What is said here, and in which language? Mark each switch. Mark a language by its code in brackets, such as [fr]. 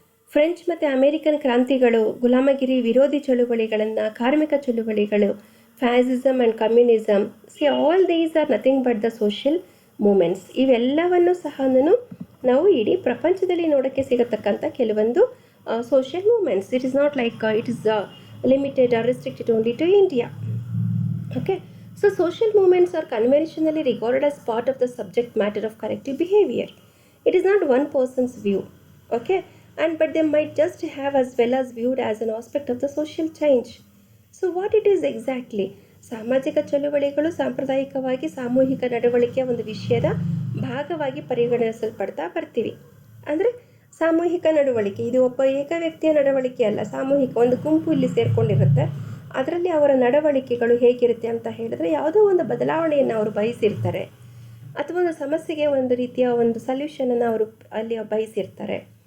[kn] French ಮತ್ತು American ಕ್ರಾಂತಿಗಳು, ಗುಲಾಮಗಿರಿ ವಿರೋಧಿ ಚಳುವಳಿಗಳನ್ನು, ಕಾರ್ಮಿಕ ಚಳುವಳಿಗಳು, fascism and communism, [en] All these are nothing but the social movements. [kn] ಇವೆಲ್ಲವನ್ನು ಸಹ ನಾವು ಇಡೀ ಪ್ರಪಂಚದಲ್ಲಿ ನೋಡೋಕ್ಕೆ ಸಿಗತಕ್ಕಂಥ ಕೆಲವೊಂದು social moments. [en] It is not like it is limited or restricted only to India. Okay, so social movements are conventionally regarded as part of the subject matter of corrective behavior. It is not one person's view, okay, but they might just have as well as viewed as an aspect of the social change. So what it is exactly? [kn] ಸಾಮಾಜಿಕ ಚಳುವಳಿಗಳು ಸಾಂಪ್ರದಾಯಿಕವಾಗಿ ಸಾಮೂಹಿಕ ನಡವಳಿಕೆಯ ಒಂದು ವಿಷಯದ ಭಾಗವಾಗಿ ಪರಿಗಣಿಸಲ್ಪಡ್ತಾ ಬರ್ತೀವಿ. ಅಂದರೆ ಸಾಮೂಹಿಕ ನಡವಳಿಕೆ ಇದು ಒಬ್ಬ ಏಕ ವ್ಯಕ್ತಿಯ ನಡವಳಿಕೆ ಅಲ್ಲ, ಸಾಮೂಹಿಕ ಒಂದು ಗುಂಪು ಇಲ್ಲಿ ಸೇರಿಕೊಂಡಿರುತ್ತೆ. ಅದರಲ್ಲಿ ಅವರ ನಡವಳಿಕೆಗಳು ಹೇಗಿರುತ್ತೆ ಅಂತ ಹೇಳಿದ್ರೆ ಯಾವುದೋ ಒಂದು ಬದಲಾವಣೆಯನ್ನು ಅವರು ಬಯಸಿರ್ತಾರೆ ಅಥವಾ ಒಂದು ಸಮಸ್ಯೆಗೆ ಒಂದು ರೀತಿಯ ಒಂದು ಸೊಲ್ಯೂಷನನ್ನು ಅವರು ಅಲ್ಲಿ ಬಯಸಿರ್ತಾರೆ.